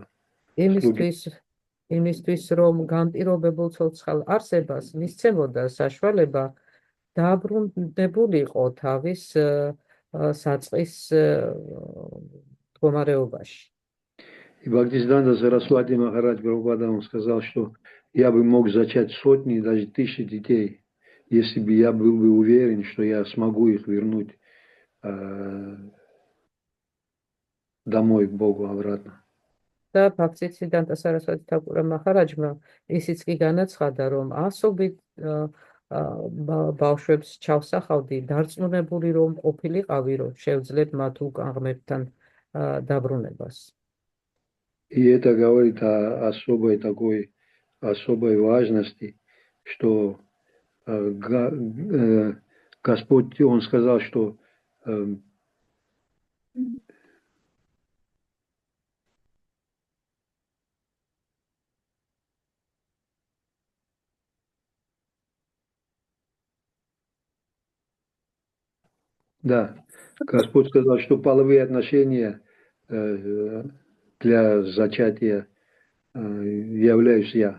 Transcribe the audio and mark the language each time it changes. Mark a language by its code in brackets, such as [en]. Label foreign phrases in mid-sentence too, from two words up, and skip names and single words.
[ka] იმისთვის რომ განპირობებულ ცოცხალ არსებას მისცემოდა საშუალება დაბრუნებულიყო თავის საწყის მდგომარეობაში. [ru] И Бхактисиданта Сарасвати Махарадж Прабхупада он сказал, что я бы мог зачать сотни, даже тысячи детей, если бы я был бы уверен, что я смогу их вернуть домой к Богу обратно. [ka] და ბჰაქტისიდანტა სარასვატი თაკურა მაჰარაჯმა ისიც კი განაცხადა, რომ ასობით ბავშვებს ჩავსახავდი, დარწმუნებული რომ ყოფილიყავი, რომ შევძლებ მათ უკან ღმერთთან დაბრუნებას. [ru] И это говорит о особой важности, что Господь, Он сказал, что да, Господь сказал, что половые отношения для зачатия являюсь я.